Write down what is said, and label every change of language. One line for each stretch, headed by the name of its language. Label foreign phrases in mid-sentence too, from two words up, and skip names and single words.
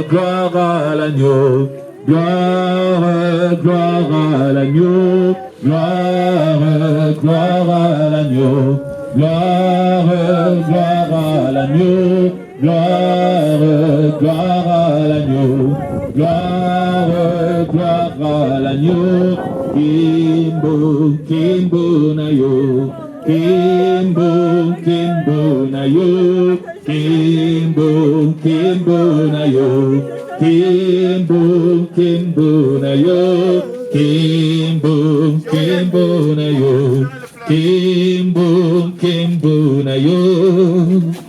French: gloire à l'agneau, gloire, gloire à l'agneau, gloire, gloire à l'agneau, gloire, gloire à l'agneau, gloire, gloire à l'agneau, gloire, gloire à l'agneau,
Lingala: Kimbo, Kimbo Nayo, Kimbo, Kimbo Nayo, Kimbo, Kimbo Nayo, Kimbo, Kimbo Nayo, Kimbo, Kimbo Nayo, Kimbo, Kimbo Nayo.